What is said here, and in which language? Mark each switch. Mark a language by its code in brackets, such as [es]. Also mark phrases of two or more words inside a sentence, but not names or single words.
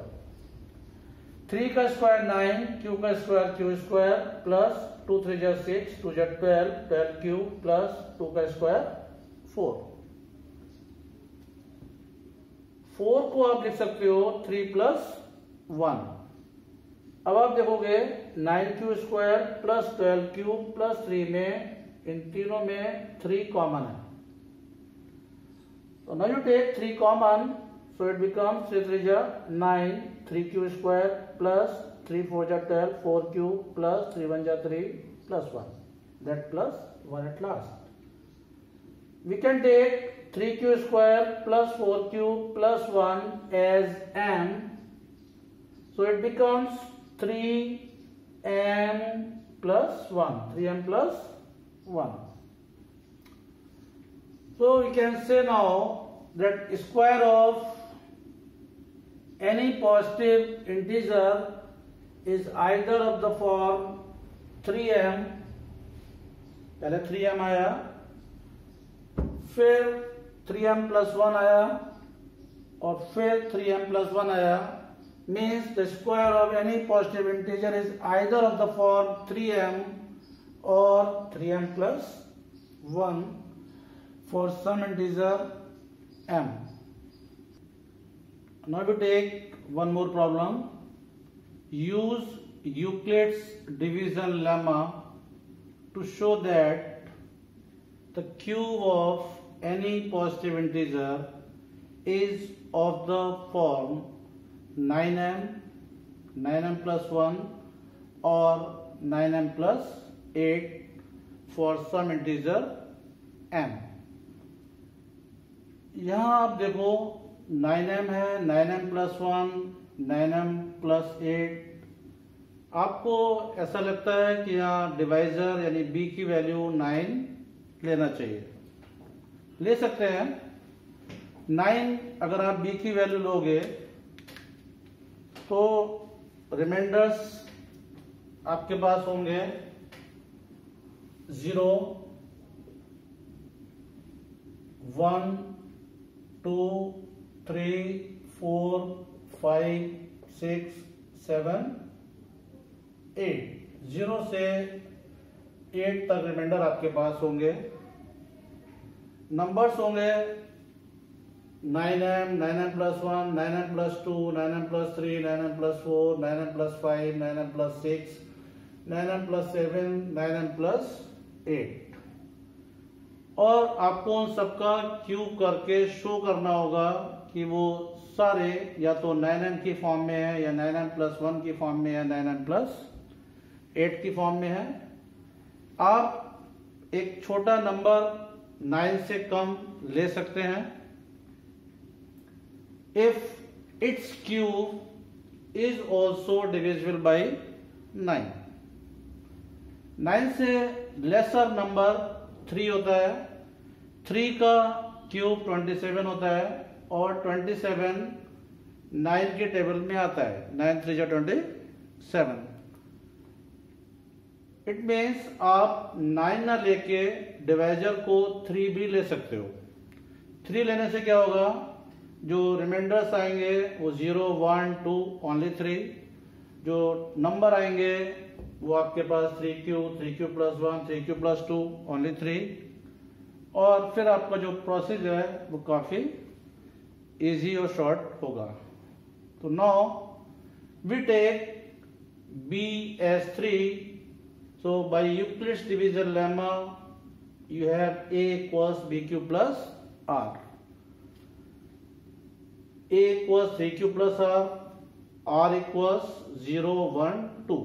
[hi] 3 का स्क्वायर 9, q का स्क्वायर q [en] square plus [hi] 2 3 जा 6, 2 जा 12, 12q प्लस 2 का स्क्वायर 4. 4 को आप लिख सकते हो 3 प्लस 1. अब आप देखोगे 9q स्क्वायर प्लस 12q प्लस 3 में इन तीनों में 3 कॉमन है. [en] So now you take 3 common, so it becomes 3 3 ja 9, 3q square plus 3 4 ja 12, 4q plus 3 1 ja 3 plus 1. that plus 1 at last. We can take 3q square plus 4q plus 1 as m. So it becomes 3m plus 1. 3m plus 1. So we can say now that square of any positive integer is either of the form 3m, [hi] पहले 3m आया, फिर 3m plus 1 आया और फिर 3m plus 1 आया, [en] means the square of any positive integer is either of the form 3m or 3m plus 1 for some integer m. Now we take one more problem. Use Euclid's division lemma to show that the cube of any positive integer is of the form 9m plus 1 or 9m plus 8 for some integer m. [hi] यहाँ आप देखो 9m है, 9m plus 1, 9m plus 8. आपको ऐसा लगता है कि यहाँ डिवाइजर यानी b की वैल्यू 9 लेना चाहिए. ले सकते हैं 9. अगर आप b की वैल्यू लोगे तो रिमाइंडर्स आपके पास होंगे 0, 1, 2, 3, 4, 5, 6, 7, 8. 0 से 8 तक रिमाइंडर आपके पास होंगे. नंबर्स होंगे 9m, 9m plus 1, 9m plus 2, 9m plus 3, 9m plus 4, 9m plus 5, 9m plus 6, 9m plus 7, 9m plus 8. और आपको उन सबका क्यूब करके शो करना होगा कि वो सारे या तो 9m की फॉर्म में है या 9m plus 1 की फॉर्म में है, 9m plus 8 की फॉर्म में है. आप एक छोटा नंबर 9 से कम ले सकते हैं [en] if its cube is also divisible by 9. [hi] 9 से [en] lesser number [hi] 3 होता है. 3 का क्यूब 27 होता है और 27 9 के टेबल में आता है. 9 3 जा 27. [en] it means [hi] आप 9 ना लेके डिवाइजर को 3 भी ले सकते हो. 3 लेने से क्या होगा, जो रिमाइंडर्स आएंगे वो 0, 1, 2, ओनली 3. जो नंबर आएंगे वो आपके पास 3q, 3q plus 1, 3q plus 2, ओनली 3. और फिर आपका जो प्रोसेस है वो काफी इजी और शॉर्ट होगा. [en] तो now we take b as 3. So by Euclid's division lemma you have a equals bq plus r. A equals 3q plus r equals 0, 1, 2.